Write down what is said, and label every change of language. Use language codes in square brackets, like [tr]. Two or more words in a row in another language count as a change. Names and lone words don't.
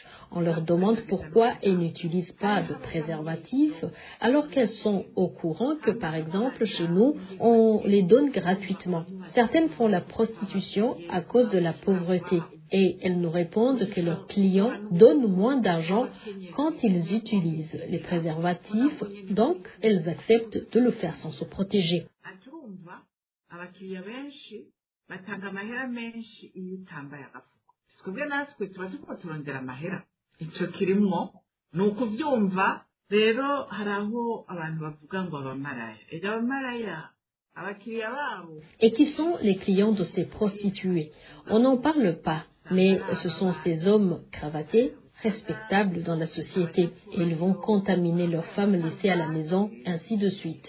[fr] On leur demande pourquoi elles n'utilisent pas de préservatifs alors qu'elles sont au courant que, par exemple, chez nous, on les donne gratuitement. Certaines font la prostitution à cause de la pauvreté. Et elles nous répondent que leurs clients donnent moins d'argent quand ils utilisent les préservatifs, donc elles acceptent de le faire sans se protéger. [rn] Abakiriya benshi batanga amahera menshi iyo utambaye agafuko. Twebwe natwe tuba turiko turondera amahera. Ico kirimwo ni ukuvyumva. Rero hari aho abantu bavuga ngo abamaraya. Ega abamaraya abakiriya babo. [fr] Et qui sont les clients de ces prostituées? On n'en parle pas, mais ce sont ces hommes cravatés, respectables dans la société, et ils vont contaminer leurs femmes laissées à la maison, ainsi de suite.